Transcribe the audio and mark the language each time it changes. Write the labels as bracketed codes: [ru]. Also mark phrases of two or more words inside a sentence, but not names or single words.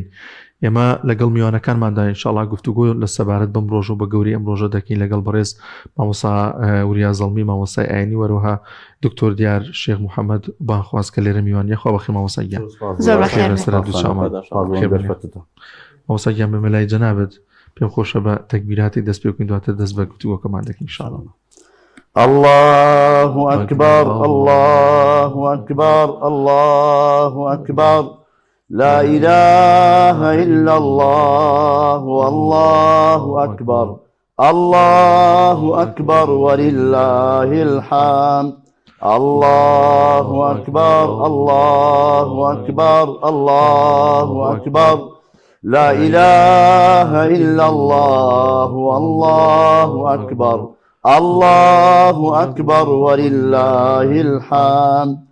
[ckb] ئێمە لەگەڵ میوانەکانماندا ئینشاءالله گفتوگۆ لە سەبارەت بەم ڕۆژ و بە گەوری ئەم ڕۆژە دەکەین لەگەڵ بەڕێز مامۆستا وریا زەڵمی مامۆستای ئاینی وەروها دکتۆر دیار شێخ محەممەد بانخواست کە لێرە میوان یەخوا بەخێر مامۆستا گیان مامۆستا گیان بە مەلای جەنابەت پێم خۆشە بە تەکبیراتی دەست پێ بکەین دواتر دەست بە گفتوگۆکەمان دەکەین ئینشاءالله. [ar] الله أكبر الله أكبر الله أكبر لا إله إلا الله والله أكبر الله أكبر ولله الحمد الله أكبر الله أكبر الله أكبر لا إله إلا الله والله أكبر الله أكبر ولله الحمد